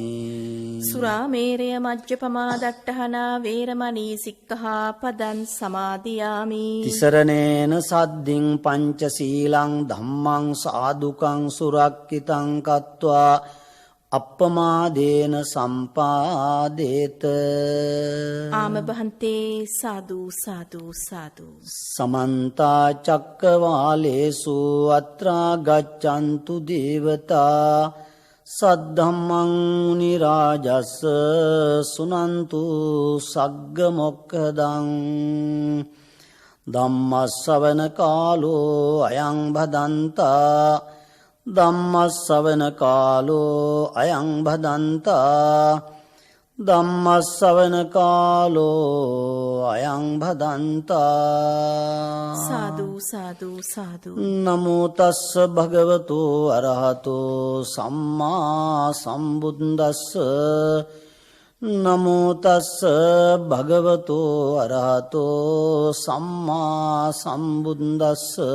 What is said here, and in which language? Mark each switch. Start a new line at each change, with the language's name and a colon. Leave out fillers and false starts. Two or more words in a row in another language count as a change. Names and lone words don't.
Pali: සුරාමේරය මජ්ජපමාදට්ඨානා වේරමණී සික්ඛාපදං සමාදියාමි. තිසරණේන සද්දින් පංචශීලං ධම්මං සාදුකං සුරක්ඛිතං කତ୍වා අප්පමාදේන සම්පාදේත ආම බහන්තේ සාදු සාදු සාදු. සමන්ත චක්කවාලේසු අත්‍රා ගච්ඡන්තු දේවතා සද්ධම්මං මුනි රාජස් සුනන්තු සග්ග මොක්ඛදං ධම්මස්සවන කාලෝ අයං භදන්තා ධම්මස්සවන කාලෝ අයං භදන්තා ධම්මස්සවන කාලෝ අයං භදන්තා සාදු සාදු සාදු. නමෝ තස්ස භගවතු අරහතෝ සම්මා සම්බුද්දස්ස නමෝ තස්ස භගවතු අරහතෝ සම්මා සම්බුද්දස්ස